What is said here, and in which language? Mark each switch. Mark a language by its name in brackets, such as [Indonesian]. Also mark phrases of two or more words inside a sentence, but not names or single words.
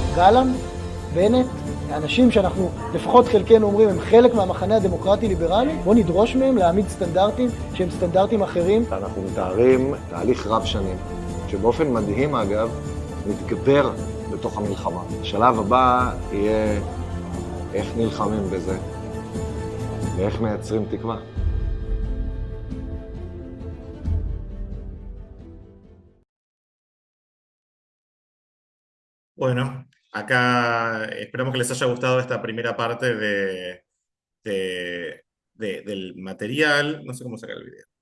[Hebrew] גלנט, בנט, האנשים שאנחנו לפחות חלקנו אומרים הם חלק מהמחנה הדמוקרטי-ליברלי, בוא נדרוש מהם להעמיד סטנדרטים שהם סטנדרטים אחרים. אנחנו מתארים תהליך רב שנים, שבאופן מדהים אגב, מתגבר בתוך המלחמה. השלב הבא יהיה איך נלחמים בזה ואיך מייצרים תקווה. [Spanish] Bueno, acá esperamos que les haya gustado esta primera parte del material. No sé cómo sacar el video.